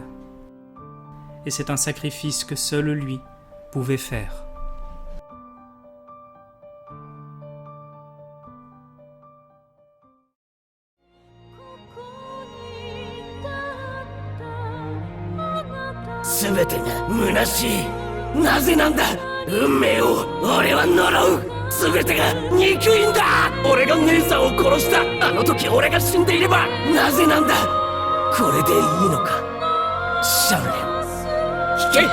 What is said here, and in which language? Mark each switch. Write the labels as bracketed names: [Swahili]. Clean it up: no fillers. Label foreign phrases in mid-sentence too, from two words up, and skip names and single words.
[French] Et c'est un sacrifice que seul lui pouvait faire. Tout est 虚。 [Japanese] なぜなんだ。運命を俺は呪う。全てが憎いんだ。俺が姉さんを殺した。あの時俺が死んでいれば。なぜなんだ。これでいいのか。シャンレン、引け。